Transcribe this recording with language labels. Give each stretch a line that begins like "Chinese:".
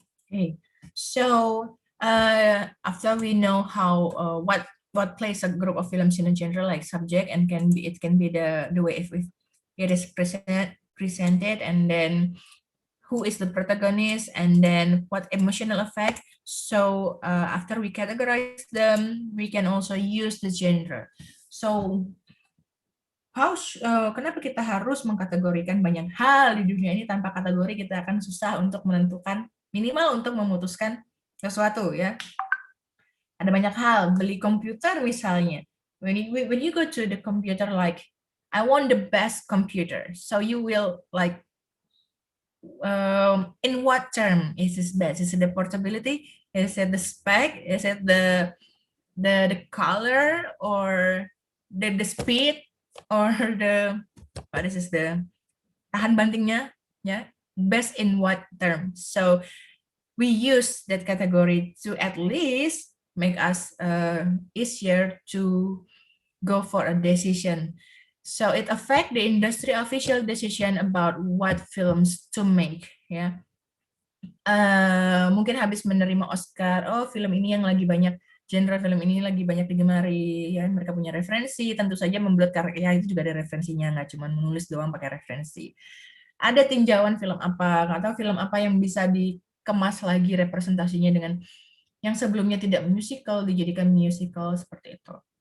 English: Okay, so after we know how what plays a group of films in a genre like subject and it can be the way it is presented, and then who is the protagonist, and then what emotional effect. So after we categorize them, we can also use the genre.
Indonesian: So kenapa kita harus mengkategorikan banyak hal di dunia ini? Tanpa kategori kita akan susah untuk menentukan, minimal untuk memutuskan sesuatu ya. Ada banyak hal, beli komputer misalnya.
English: When you go to the computer, like I want the best computer, so you will like in what term is this best? Is it the portability? Is it the spec? Is it the color, or the speed, or the what is this, the
Indonesian: tahan bantingnya, ya?
English: Best in what term? So we use that category to at least make us easier to go for a decision. So it affect the industry official decision about what films to make, ya.
Indonesian: Mungkin habis menerima Oscar, oh film ini yang lagi banyak, genre film ini lagi banyak digemari, ya mereka punya referensi, tentu saja membuat karya itu juga ada referensinya, nggak cuma menulis doang pakai referensi. Ada tinjauan film apa, atau film apa yang bisa dikemas lagi representasinya dengan yang sebelumnya tidak musical dijadikan musical, seperti itu.